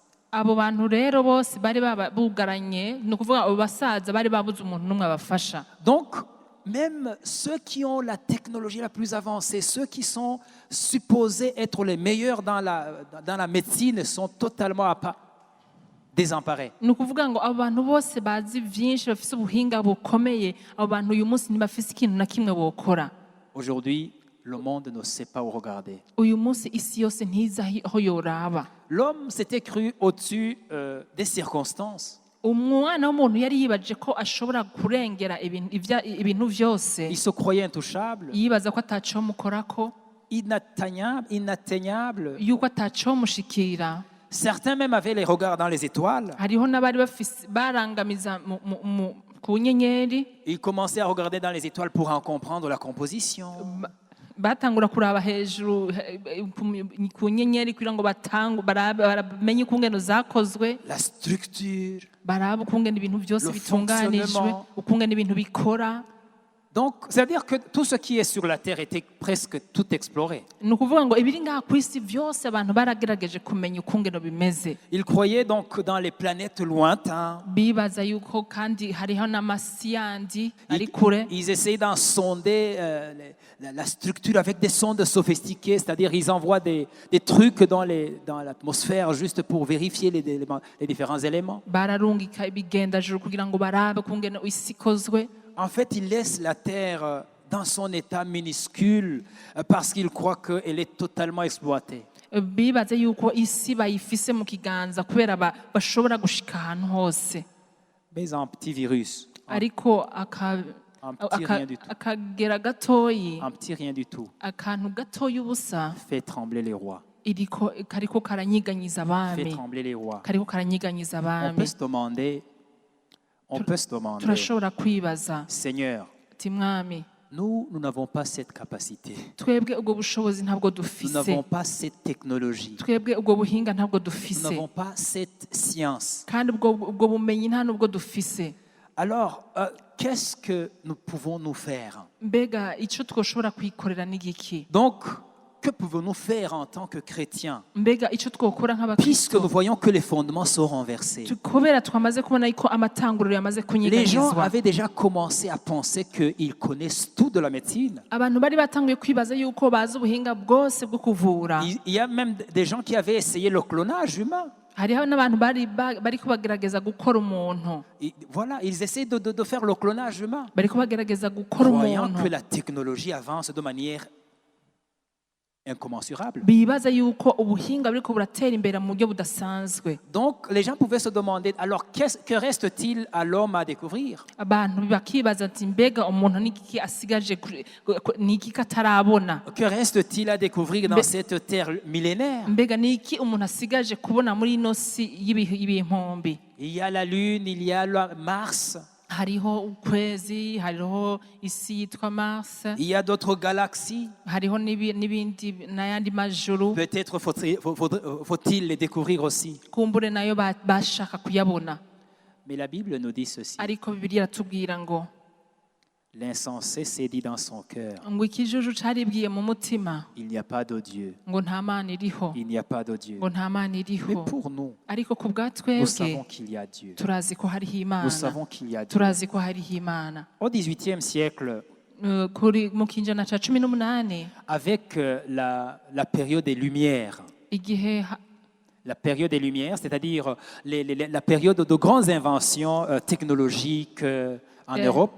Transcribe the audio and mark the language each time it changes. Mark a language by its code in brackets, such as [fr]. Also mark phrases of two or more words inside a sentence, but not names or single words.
[rn] abo bantu rero bose bari bugaranye, ni ukuvuga abo basaza bari babuze umuntu n'umwe abafasha. [fr] Donc, même ceux qui ont la technologie la plus avancée, ceux qui sont supposés être les meilleurs dans la médecine sont totalement désemparés. [rn] ni ukuvuga ngo abo bantu bose bazi vyinshi bafise ubuhinga bukomeye, abo bantu uyu munsi ntibafise ikintu na kimwe bokora. [fr] Aujourd'hui, le monde ne sait pas où regarder. [rn] uyu munsi isi yose ntiza aho yoraba. [fr] L'homme s'était cru au-dessus des circonstances. [rn] umwana w'umuntu yari yibaje ko ashobora kurengera ibintu vyose. [fr] Il se croyait intouchable, [rn] yibaza ko ataco mukorako, [fr] inatteignable. [rn] yuko ataco mushikira. [fr] Certains même avaient les regards dans les étoiles. [rn] hariho n'abari barangamiza ku nyenyeri. [fr] Ils commençaient à regarder dans les étoiles pour en comprendre la composition. [rn] batangura kuraba hejuru ku nyenyeri kugira ngo baramenye ukungene zakozwe, [fr] La structure. [rn] baraba ukungene ibintu byose [fr] Le [rn] bitunganijwe, [fr] fonctionnement. [rn] ukungene ibintu bikora. [fr] Donc, c'est-à-dire que tout ce qui est sur la terre était presque tout exploré. [rn] ni ukuvuga ngo ibiri ngaha ku isi byose abantu baragerageje kumenya ukungene bimeze. [fr] Ils croyaient donc dans les planètes lointains. [rn] bibaza yuko kandi hariho n'amasi yandi ari kure. [fr] Ils essayaient d'en sonder la structure avec des sondes sophistiquées, c'est-à-dire ils envoient des trucs dans l'atmosphère juste pour vérifier les différents éléments. [rn] bararungika ibigendajuru kugira ngo barabe ukungene isi ikozwe. [fr] En fait, ils laissent la Terre dans son état minuscule parce qu'ils croient qu'elle est totalement exploitée. [rn] bibaza yuko isi bayifise mu kiganza kubera bashobora gushika ahantu hose. [fr] Mais un petit virus, [rn] ariko [fr] un petit rien du tout, [rn] akagera gatoyi, [fr] un petit rien du tout [rn] akantu gatoyi ubusa [fr] fait trembler les rois. [rn] kariko karanyiganyiza [fr] Fait [rn] abami, [fr] trembler les rois. [rn] kariko karanyiganyiza [fr] On peut [rn] abami. [fr] se demander, [rn] turashobora kwibaza [fr] Seigneur, [rn] ati mwami, [fr] nous n'avons pas cette capacité. [rn] twebwe ubwo bushobozi ntabwo [fr] Nous [rn] dufise, [fr] n'avons pas cette technologie. [rn] twebwe ubwo buhinga ntabwo [fr] Nous [rn] dufise, [fr] n'avons pas cette science. [rn] kandi ubwo bumenyi nta nubwo dufise. [fr] Alors, qu'est-ce que nous pouvons nous faire? [rn] mbega icyo twoshobora kwikorera ni igiki? [fr] Donc, que pouvons-nous faire en tant que chrétiens? [rn] mbega icyo twokora [fr] Puisque nous [rn] nk'abakristo, [fr] voyons que les fondements sont renversés. [rn] kubera twamaze kubona yuko amatanguriro yamaze [fr] Les gens [rn] kunyeganyizwa. [fr] avaient déjà commencé à penser qu'ils connaissent tout de la médecine. [rn] abantu bari batanguye kwibaza yuko bazi ubuhinga bwose bwo kuvura. [fr] Il y a même des gens qui avaient essayé le clonage humain. [rn] hariho n'abantu bari kubagerageza gukora umuntu, [fr] Voilà, ils essaient de faire le clonage humain, [rn] bari kubagerageza gukora [fr] croyant [rn] umuntu, [fr] que la technologie avance de manière incommensurable. [rn] bibaza yuko ubuhinga buriko buratera imbere mu buryo budasanzwe. [fr] Donc, les gens pouvaient se demander, alors que reste-t-il à l'homme à découvrir? [rn] Abantu bakibaza ati mbega umuntu niki asigaje niki katarabona, [fr] Que reste-t-il à découvrir dans cette terre millénaire? [rn] mbega niki umuntu asigaje kubona muri ino si y'ibihumbi. [fr] Il y a la Lune, il y a Mars, [rn] Hariho ukwezi, hariho isi yitwa Mars, [fr] il y a d'autres galaxies. [rn] hariho n'ibindi n'ayandi majuru, [fr] Peut-être faut-il les découvrir aussi. [rn] kumbure nayo bashaka kuyabona. [fr] Mais la Bible nous dit ceci. [rn] Ariko Bibiliya iratubwira ngo [fr] L'insensé s'est dit dans son cœur, [rn] ngo ikijuju caribwiye mu mutima [fr] il n'y a pas de Dieu. [rn] ngo nta mana iriho, [fr] Il n'y a pas de Dieu. [rn] ngo nta mana [fr] Mais [rn] iriho. [fr] pour nous, [rn] Ariko ku bwa [fr] nous [rn] twebwe [fr] savons qu'il y a Dieu. [rn] turazi ko hariho [fr] Nous [rn] Imana, [fr] savons qu'il y a Dieu. [rn] turazi ko hariho Imana. [fr] Au XVIIIe siècle, [rn] Kuri mu kinjana ca 18 [fr] avec la période des Lumières, [rn] igihe [fr] la période des Lumières, c'est-à-dire la période de grandes inventions technologiques en Europe